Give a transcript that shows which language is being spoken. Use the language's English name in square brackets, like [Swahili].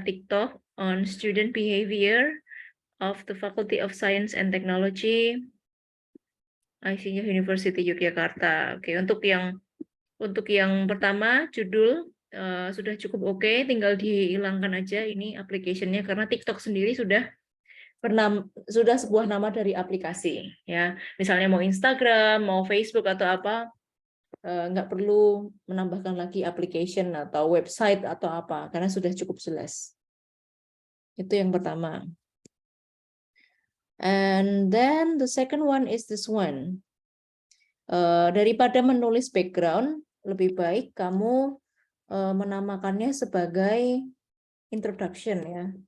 [English] TikTok on student behavior of the Faculty of Science and Technology, ICY University Yogyakarta. [Indonesian] Oke, untuk yang pertama judul sudah cukup oke, tinggal dihilangkan aja ini application-nya karena TikTok sendiri sudah sebuah nama dari aplikasi ya. Misalnya mau Instagram, mau Facebook atau apa, nggak perlu menambahkan lagi application atau website atau apa karena sudah cukup jelas. Itu yang pertama. [English] And then the second one is this one. [Indonesian] Daripada menulis background, lebih baik kamu menamakannya sebagai introduction ya.